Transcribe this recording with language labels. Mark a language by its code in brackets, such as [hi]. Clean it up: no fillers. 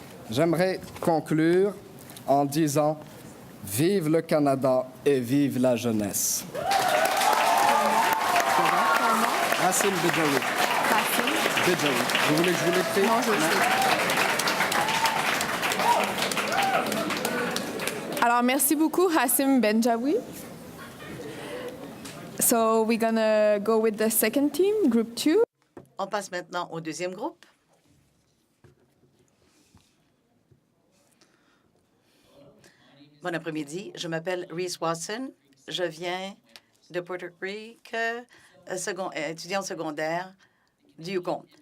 [fr] J'aimerais conclure en disant « Vive le Canada et vive la jeunesse ». Hassim Bedjaoui. Bedjaoui. Vous voulez que je vous l'écrive? Non, je sais. Alors, merci beaucoup, Hassim Bedjaoui. [en] So we're gonna go with the second team, group 2. [fr] On passe maintenant au deuxième groupe. Bon après-midi, je m'appelle Reese Watson. Je viens de Puerto Rico, étudiant secondaire du Yukon.